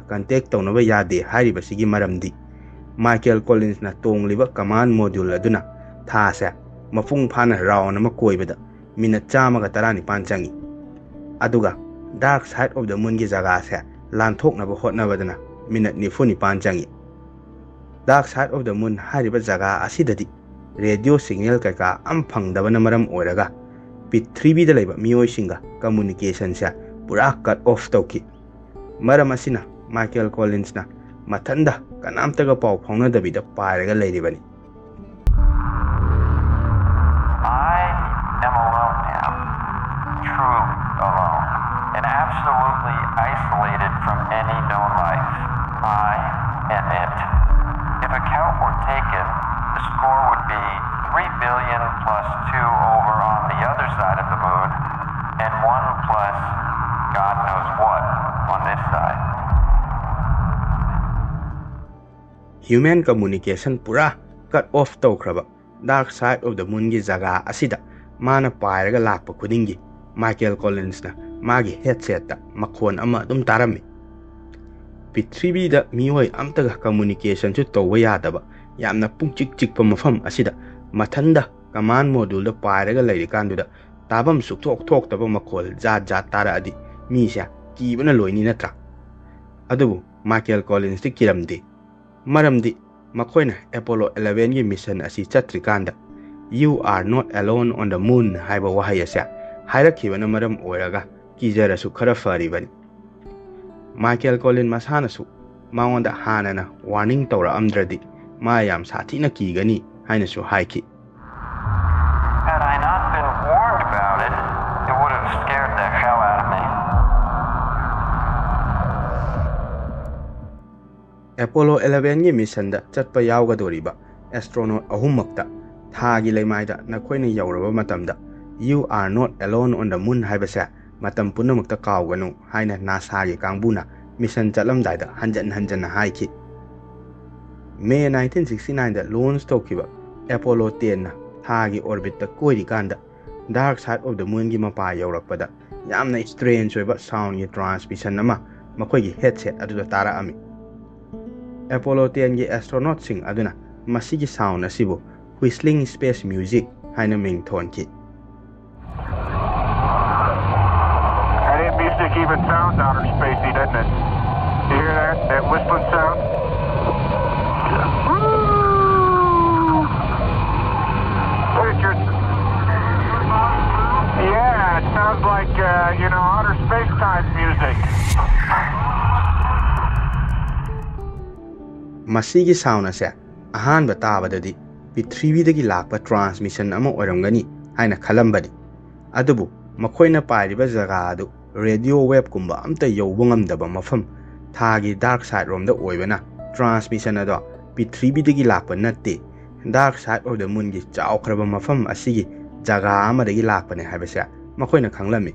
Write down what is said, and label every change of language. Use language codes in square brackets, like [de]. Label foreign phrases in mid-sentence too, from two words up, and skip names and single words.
[mni] contact tawnaba yade hariba sigi maramdi Michael Collins na tongliba [en] command module [mni] aduna thasa mafung phana round ama koibada minute chamaga tarani panchangi aduga [en] dark side of the moon [mni] gi jaga sa lanthoknaba hotnabadana minute nifuni panchangi [en] dark side of the moon [mni] hariba jaga asidadi [en] radio signal [mni] kaka am phangdabana maram oiraga Prithvi da leba mioi singa communication sa pura [en] cut off [mni] tawki maram asina Michael Collins na mathanda kanamtaga pau phongna dabida pairaga leiribani [en] I am alone now, truly alone, and absolutely isolated from any known life. I and it. If account were taken, the score would be 3 billion plus 2 over on the other side of the moon, and 1 plus God knows what on this side. Human communication [mni] pura [en] cut off [mni] tawkraba [en] dark side of the moon [mni] gi jaga asida mana pairaga lakpa khudingi Michael Collins na magi headset ta makhon ama dum tarami Prithvi da mioi amtaga communication chu tawwa yadaba yamna pungchik chikpa mafam asida mathanda [en] command module [mni] da pairaga leirikanduda tabam sukthok thok taba makhol jat tara adi mi sha kibana loini natra adubu Michael Collins ti kiramdi maramdi makoina Apollo 11 gi mission asi chatrikanda [en] you are not alone on the moon [mni] haiba wahaya sa hairakibana maram oiraga kijarasu khara faribani Michael Collins masana su maonda hanana warning tawra amdradi mayam sathina kigani haina su haiki Had I not been warned about it, it would have scared the hell out of me. Apollo 11 gi mission da chatpa yawgadoriba astronaut ahumakta thagi leimaida nakoina yawraba matamda [en] you are not alone on the [mni] moon haibasa matam punamakta kawganu haina NASA gi kangbuna mission chatlamdaida hanjan haiki May 1969 da launch tawkiba Apollo 10 na thagi orbit ta koiri kanda [en] dark side of the moon [mni] gi mapa yawrakpada yamna strange oiba sound gi transmission ama makoi gi headset aduda tara ami Apollo 10 gi astronaut sing aduna masigi sound asibu [en] whistling space music [mni] haina ming thonki [en] That music even sounds outer spacey, doesn't it? You hear that? That whistling sound? Look at your... Yeah, it sounds like, outer space-time music. [mni] masigi sound ase ahanba tabadadi Prithvi dagi lakpa transmission ama oramgani haina khalambadi adubu makoina pairiba jaga adu [en] radio wave [mni] kumba amta yowbungamdaba mafam thagi [en] dark side [mni] romda oibana transmission ado Prithvi dagi lakpa natte [en] dark side of the moon [mni] gi chawkhraba mafam asigi jaga amadagi lakpane haibasa makoina khanglami